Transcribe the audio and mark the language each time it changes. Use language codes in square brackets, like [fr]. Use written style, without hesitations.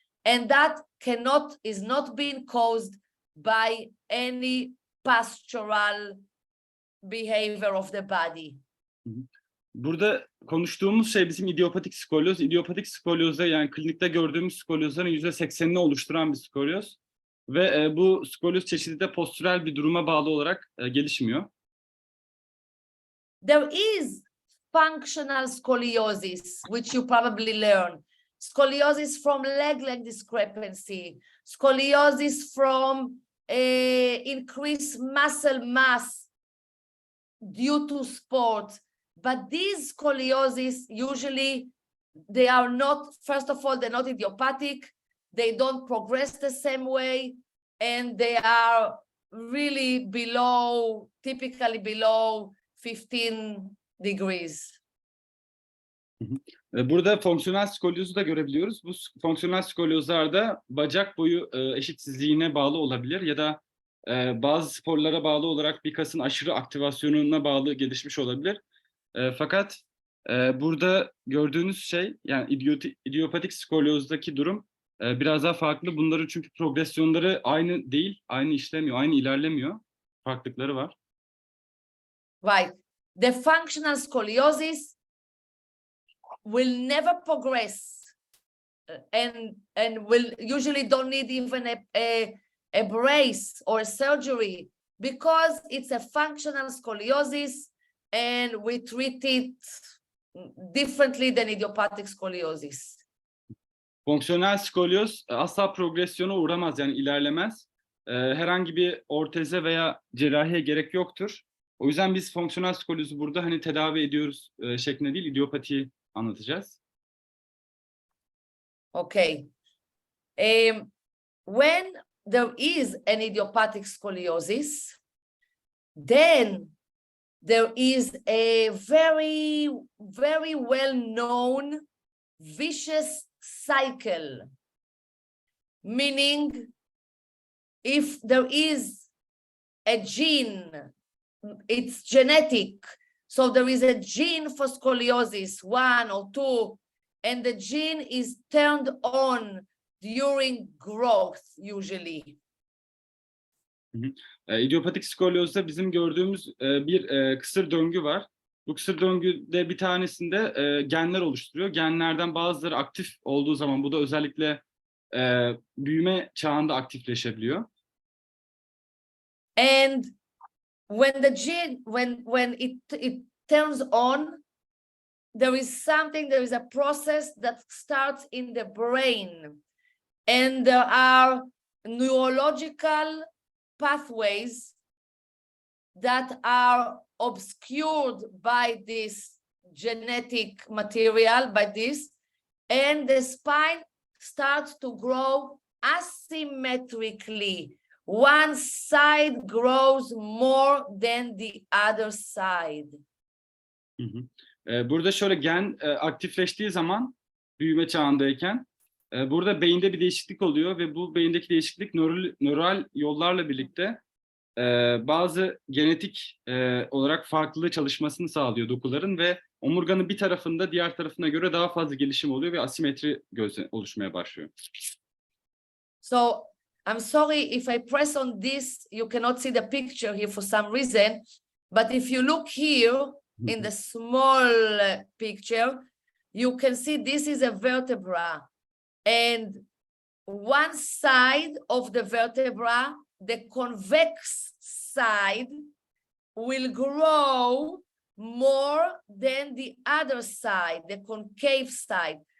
[en] And that is not being caused by any postural behavior of the body. [tr] Burada konuştuğumuz şey bizim idiopatik skolyoz. İdiopatik skolyozda, yani klinikte gördüğümüz skolyozların %80'ini oluşturan bir skolyoz. Ve bu skolyoz çeşidi de postürel bir duruma bağlı olarak gelişmiyor. [en] There is functional scoliosis, which you probably learn. Scoliosis from leg discrepancy. Scoliosis from increased muscle mass due to sport. But these scoliosis usually they are not, first of all, they're not idiopathic, they don't progress the same way, and they are really below, typically below 15 degrees. [tr] Burada fonksiyonel skolyozu da görebiliyoruz. Bu fonksiyonel skolyozlarda bacak boyu eşitsizliğine bağlı olabilir ya da bazı sporlara bağlı olarak bir kasın aşırı aktivasyonuna bağlı gelişmiş olabilir. Fakat burada gördüğünüz şey, yani idiopatik skolyozdaki durum biraz daha farklı. Bunların çünkü progresyonları aynı değil, aynı işlemiyor, aynı ilerlemiyor. Farklılıkları var. [en] Right. The functional scoliosis will never progress and will usually don't need even a brace or a surgery because it's a functional scoliosis and we treat it differently than idiopathic scoliosis. [tr] Fonksiyonel skolyoz asla progresyona uğramaz, yani ilerlemez. Herhangi bir orteze veya cerrahiye gerek yoktur. O yüzden biz fonksiyonel skolyozu burada hani tedavi ediyoruz şeklinde değil, idiopatiyi anlatacağız. [en] Okay. When there is an idiopathic scoliosis, then there is a very, very well-known vicious cycle, meaning if there is a gene, it's genetic, so there is a gene for scoliosis, 1 or 2, and the gene is turned on during growth usually. [tr] İdiopatik skolyozda bizim gördüğümüz bir kısır döngü var. Bu kısır döngüde bir tanesinde genler oluşturuyor. Genlerden bazıları aktif olduğu zaman, bu da özellikle büyüme çağında aktifleşebiliyor. [en] And when the gene, when it turns on, there is a process that starts in the brain, and there are neurological pathways that are obscured by this genetic material, by this, and the spine starts to grow asymmetrically. One side grows more than the other side. [tr] Burada şöyle, gen aktifleştiği zaman büyüme çağındayken burada beyinde bir değişiklik oluyor ve bu beyindeki değişiklik nöral yollarla birlikte bazı genetik olarak farklı çalışmasını sağlıyor dokuların ve omurganın bir tarafında diğer tarafına göre daha fazla gelişim oluyor ve asimetri oluşmaya başlıyor. [en] So I'm sorry if I press on this, you cannot see the picture here for some reason, but if you look here in the small picture, you can see this is a vertebra, and one side of the vertebra, the convex side, will grow more than the other side, the concave side.